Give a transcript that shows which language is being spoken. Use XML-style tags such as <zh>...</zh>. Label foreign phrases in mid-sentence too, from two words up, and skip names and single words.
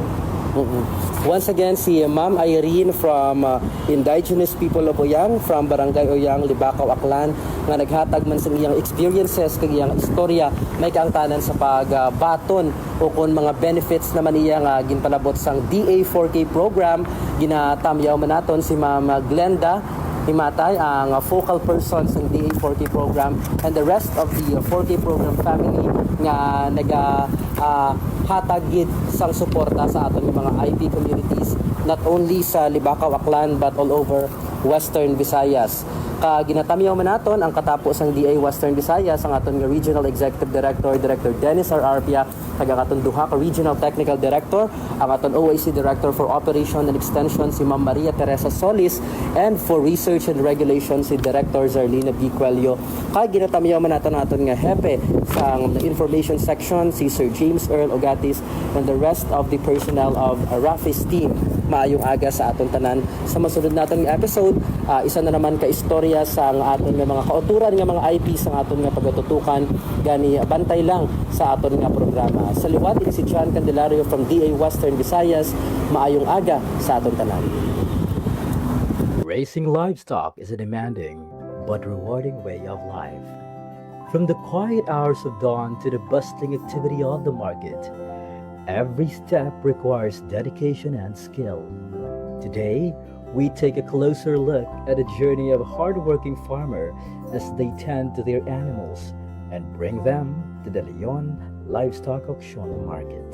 <hil>Once again, si Ma'am Irene from Indigenous People of Oyang, from Barangay Oyang, Libakaw, Aklan, nga naghatag man sa iyang experiences, kag iyang istorya, may kaangtanan sa pagbaton o kung mga benefits naman iya nga ginpalabot sang DA4K program. Ginatamyaw man naton si Ma'am Glenda Himatay, ang focal person sa DA4K program,</hil> <en>and the rest of the 4K program family</en> <hil>nga hatagid sang suporta sa aton mga IP communities,</hil> <en>not only</en> <hil>sa Libakaw, Aklan,</hil> <en>but all over Western Visayas.</en> <hil>Ginatamyaw man naton ang katapos ang DA Western Visayas ang aton nga Regional Executive Director, Director Dennis R. Arpia, kag ang aton duha ka Regional Technical Director, ang aton OAC Director for Operation and Extension si Ma'am Maria Teresa Solis,</hil> <en>and for Research and Regulation si Director Zarlina B.</en> <hil>Cuello. Ginatamyaw man naton nga hepe sa Information Section si Sir James Earl Ogatis,</hil> <en>and the rest of the personnel of Rafi's team.</en> <hil>Maayong aga sa aton tanan. Sa masunod naton nga episode, isa na naman ka istorya sa aton nga mga kauturan nga mga IP sa aton nga pagatutukan, gani bantay lang sa aton nga programa. Sa liwat ini si John Candelario from DA Western Visayas. Maayong aga sa aton tanan.</hil> <en>Raising livestock is a demanding but rewarding way of life. From the quiet hours of dawn to the bustling activity of the market, every step requires dedication and skill. Today, we take a closer look at the journey of a hardworking farmer as they tend to their animals and bring them to the Leon Livestock Auction Market.</en>